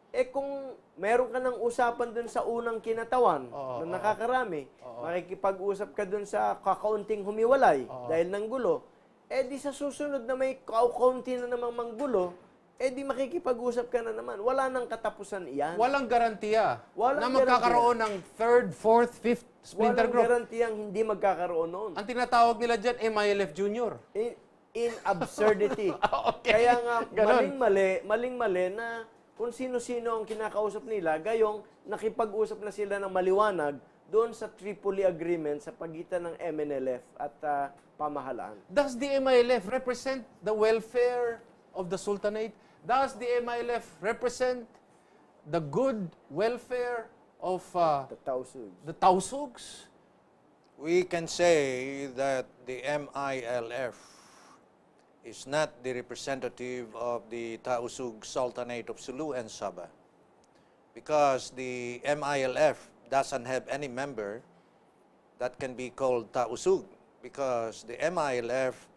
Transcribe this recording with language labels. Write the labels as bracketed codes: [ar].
[tl] Kung meron ka ng usapan dun sa unang kinatawan na nakakarami, makikipag-usap ka dun sa kakaunting humiwalay dahil ng gulo, di sa susunod na may kaunti na namang manggulo, di makikipag-usap ka na naman. Wala nang katapusan iyan. Walang garantiya Walang na magkakaroon ng [en] third, fourth, fifth splinter [tl] Walang [en] group. [tl] garantiyang hindi magkakaroon noon. Ang tinatawag nila dyan, MILF Junior. [en] In absurdity. [tl] Kaya nga, maling-mali na kung sino-sino ang kinakausap nila, gayong nakipag-usap na sila ng maliwanag doon sa Tripoli Agreement sa pagitan ng MNLF at pamahalaan. [en] Does the MILF represent the welfare of the Sultanate? Does the MILF represent the good welfare of The Tausug. the Tausugs? We can say that the MILF is not the representative of the Tausug Sultanate of Sulu and Sabah, because the MILF doesn't have any member that can be called Tausug, because the MILF